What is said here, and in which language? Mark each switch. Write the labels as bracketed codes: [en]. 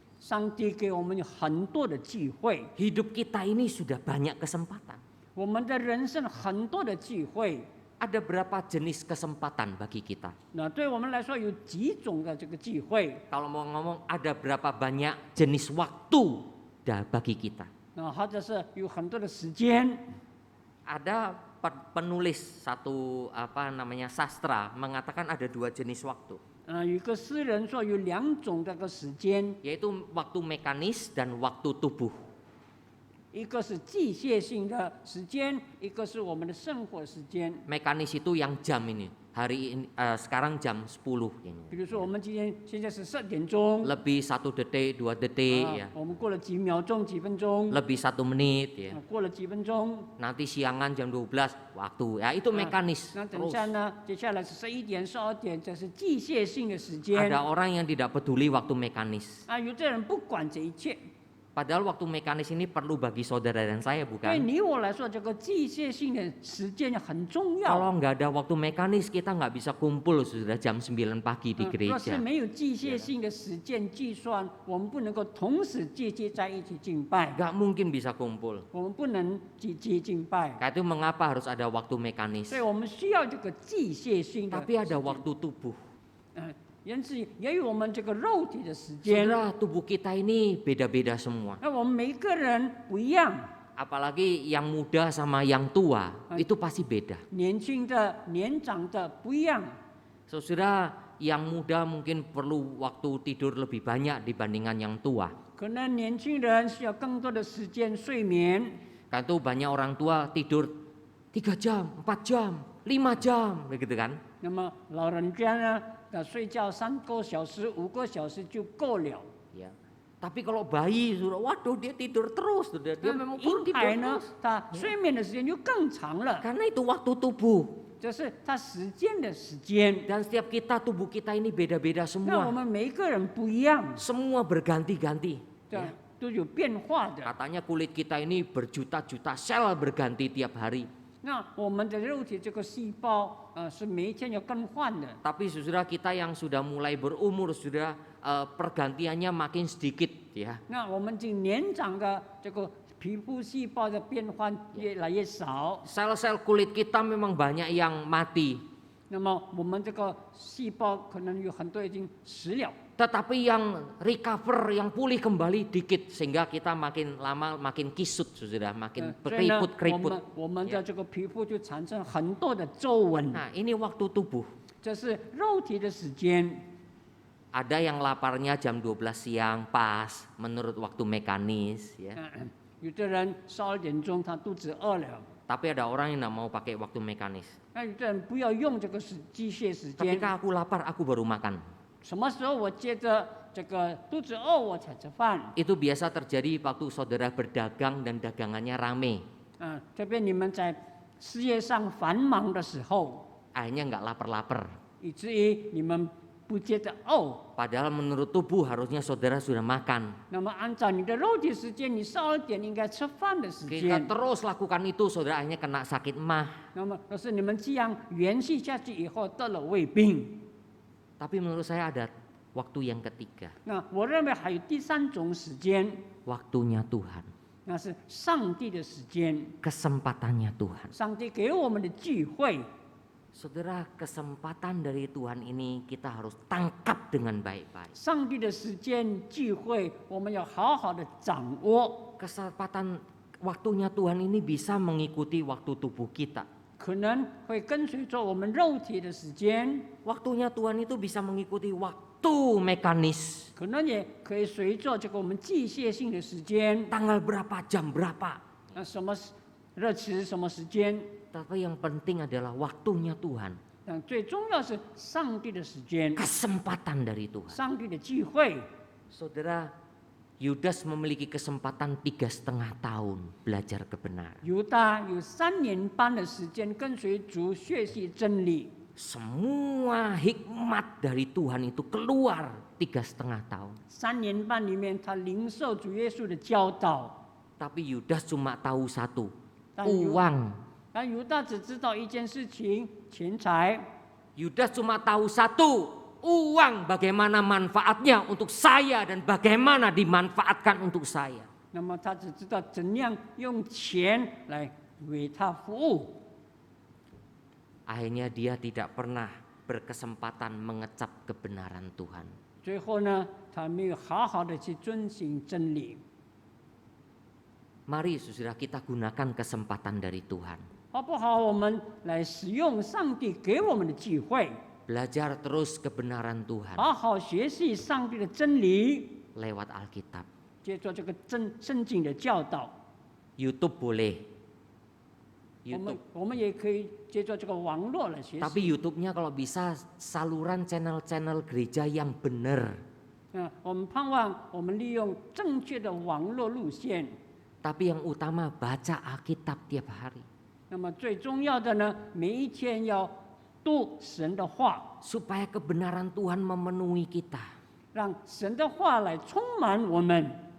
[zh] 上帝给我们有很多的机会， [id] Hidup kita ini sudah banyak kesempatan. [zh] 我们的人生很多的机会。 [id] Ada berapa jenis kesempatan bagi kita? [zh] 那对我们来说有几种的这个机会， [id] Kalau mau ngomong ada berapa banyak jenis waktu bagi kita? [zh] 那或者是有很多的时间。 [id] Ada penulis satu sastra mengatakan ada 2 jenis waktu, [zh] 有一个诗人说有2种这个时间， [id] yaitu waktu mekanis dan waktu tubuh. [zh] 一个是机械性的时间，一个是我们的生活时间。 [id] Mekanis itu yang jam ini. Hari ini sekarang jam 10 ini. [zh] 比如说我们现在是12点钟， [id] Lebih 1 detik, 2 detik ya. [zh] 我们过了几秒钟、几分钟， [id] Lebih 1 menit ya. [zh] 过了几分钟， [id] Nanti siangan jam 12 waktu. Ya itu mekanis. [zh] 那等 [id] Terus [zh] 下呢，接下来是11点、12点，这是机械性的时间。 [id] ada orang yang tidak peduli waktu mekanis. [zh] 有的人不管这一切， [id] Padahal waktu mekanis ini perlu bagi saudara dan saya [zh] 对 [id] bukan? [zh] 你我来说，这个机械性的时间很重要。 [id] Kalau nggak ada waktu mekanis kita nggak bisa kumpul sudah jam 9 pagi di [zh] 若是 [id] gereja. [zh] 没有机械性的时间计算，我们不能够同时接在一起敬拜， [id] Nggak mungkin bisa kumpul. [zh] 我们不能集敬拜。 [id] Karena itu mengapa harus ada waktu mekanis. [zh] 所以我们需要这个机械性的。 [id] Tapi ada waktu tubuh. [zh] 因此也有我们这个肉体的时间。 [id] Saudara, tubuh kita ini beda-beda semua. [zh] 那我们每个人不一样， [id] Apalagi yang muda sama yang tua, itu pasti beda. [zh] 年轻的、年长的不一样。 [id] Saudara, yang muda mungkin perlu waktu tidur lebih banyak dibandingkan yang tua. [zh] 可能年轻人需要更多的时间睡眠， [id] Karena itu banyak orang tua tidur 3 jam, 4 jam, 5 jam, begitu kan? [zh] 那么老人家呢，睡觉3个小时、5个小时就够了。 [id] Ya. Tapi kalau bayi sudah, waduh dia tidur terus, sudah dia memang [zh] 婴 [id] tidur [zh] 孩呢 [id] terus.， [zh] 他睡眠的时间就更长了， [id] Karena itu waktu tubuh. [zh] 这是他时间的时间。 [id] Dan setiap kita, tubuh kita ini beda-beda [zh] 那 [id] semua. [zh] 我们每一个人不一样， [id] Semua berganti-ganti. [zh] 对，都有变化的。 [id] Katanya kulit kita ini berjuta-juta sel berganti tiap hari. [zh] 那我们的肉体这个细胞是每一天要更换的。 [id] Tapi saudara kita yang sudah mulai berumur sudah pergantiannya makin sedikit ya. [zh] 那我们这年长的这个皮肤细胞的变换越来越少， [id] Sel-sel kulit kita memang banyak yang mati. [zh] 那么我们这个细胞可能有很多已经死了。 [id] Tetapi yang recover, yang pulih kembali dikit sehingga kita makin lama makin kisut saudara, makin [zh] 所以呢， [id] keriput-keriput. [zh] 我们的这个皮肤就产生很多的皱纹， [id] Nah ini waktu tubuh. [zh] 这是肉体的时间。 [id] Ada yang laparnya jam 12 siang pas menurut waktu mekanis ya. [zh] 有的人12点钟他肚子饿了， [id] Tapi ada orang yang tidak mau pakai waktu mekanis. [zh] 那有的人不要用这个机械时间。 [id] Ketika aku lapar aku baru makan. [zh] 什么时候我接着这个肚子饿我才吃饭？ [id] Itu biasa terjadi waktu saudara berdagang dan dagangannya rame. [zh] 特别你们在事业上繁忙的时候， [id] Akhirnya nggak lapar-lapar. [zh] 以至于你们不接着饿。 [id] Padahal menurut tubuh harusnya saudara sudah makan. [zh] 那么按照你的肉体时间，你12点应该吃饭的时 [id] Kita [zh] 间。 [id] terus lakukan itu, saudara akhirnya kena sakit mah. [zh] 那么可是你们这样延续下去以后得了胃病。 [id] Tapi menurut saya ada waktu yang ketiga. [zh] 那我认为还有第3种时间， [id] Waktunya Tuhan. [zh] 那是上帝的时间， [id] Kesempatannya Tuhan. [zh] 上帝给我们的机会。 [id] Saudara, kesempatan dari Tuhan ini kita harus tangkap dengan baik-baik. [zh] 上帝的时间机会，我们要好好的掌握。 [id] Kesempatan waktunya Tuhan ini bisa mengikuti waktu tubuh kita. [zh] 可能会跟随着我们肉体的时间， [id] Waktunya Tuhan itu bisa mengikuti waktu mekanis. [zh] 可能也可以随着这个我们机械性的时间， [id] Tanggal berapa, jam berapa. [zh] 什么日期、什么时间。 [id] Tapi yang penting adalah waktunya Tuhan. [zh] 但最重要是上帝的时间， [id] kesempatan dari Tuhan. [zh] 上帝的聚会。 [id] Saudara, Yudas memiliki kesempatan 3,5 tahun belajar kebenaran. [zh] 犹大有3年半的时间跟随主学习真理， [id] Semua hikmat dari Tuhan itu keluar 3,5 tahun. [zh] 3年半里面他领受主耶稣的教导， [id] Tapi Yudas cuma tahu satu, Dan uang. [zh] 但犹大只知道一件事情：钱财。 [id] Yudas cuma tahu satu, uang bagaimana manfaatnya untuk saya dan bagaimana dimanfaatkan untuk saya. [zh] 那么他只知道怎样用钱来为他服务。 [id] Akhirnya dia tidak pernah berkesempatan mengecap kebenaran Tuhan. [zh] 最后呢，他没有好好的去遵行真理。 [id] Mari saudara kita gunakan kesempatan dari Tuhan. [zh] 好不好？我们来使用上帝给我们的机会， [id] Belajar terus kebenaran Tuhan [zh] 好好学习上帝的真理， [id] lewat Alkitab. [zh] 接受这个圣经的教导。 [id] YouTube boleh. [zh] 我们也可以接受这个网络来学 [id] Tapi [zh] 习。 [id] YouTube-nya kalau bisa saluran channel-channel gereja yang benar. [zh] 我们盼望我们利用正确的网络路线。 [id] Tapi yang utama baca Alkitab tiap hari. [zh] 那么最重要的呢，每一天要读神的话， [id] Supaya kebenaran Tuhan memenuhi kita. [zh] 让神的话来充满我们，